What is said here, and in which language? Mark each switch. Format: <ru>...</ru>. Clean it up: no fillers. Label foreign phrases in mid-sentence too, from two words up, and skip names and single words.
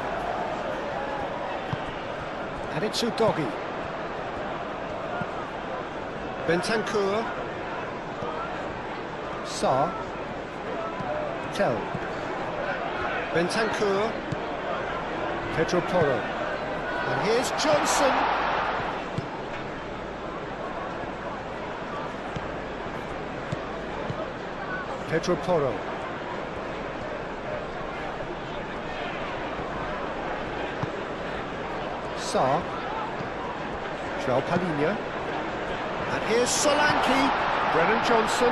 <en>And it's Udogi. Bentancur. Sarr. Tel. Bentancur. Pedro Porro. And here's Johnson. Pedro Porro. Sarr. João Palhinha. And here's Solanke. Brennan Johnson.</en>